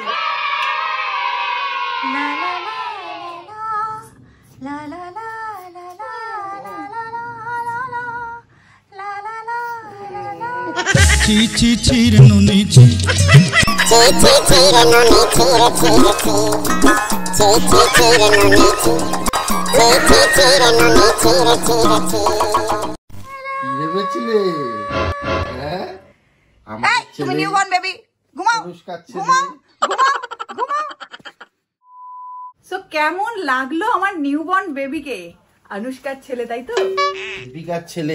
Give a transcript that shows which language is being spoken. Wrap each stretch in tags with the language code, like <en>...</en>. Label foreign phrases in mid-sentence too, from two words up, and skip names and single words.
<bn>La la la la la la la la la la la la la la la la. Chi chi chi re no ni chi. Chi chi chi re no ni chi re chi re chi. Chi chi chi re no ni chi. Chi chi chi re no ni chi re chi re chi. ভেবেছিলে হ্যাঁ আমার ছেলে তুমি</bn> <en>newborn baby,</en> <bn>ঘুমাও ঘুমাও ঘুমাও ঘুমাও। সো কেমন লাগলো আমার</bn> <en>newborn babyকে?</en> <bn>অনুষ্কার ছেলে, তাই তো? দীপিকার ছেলে,</bn>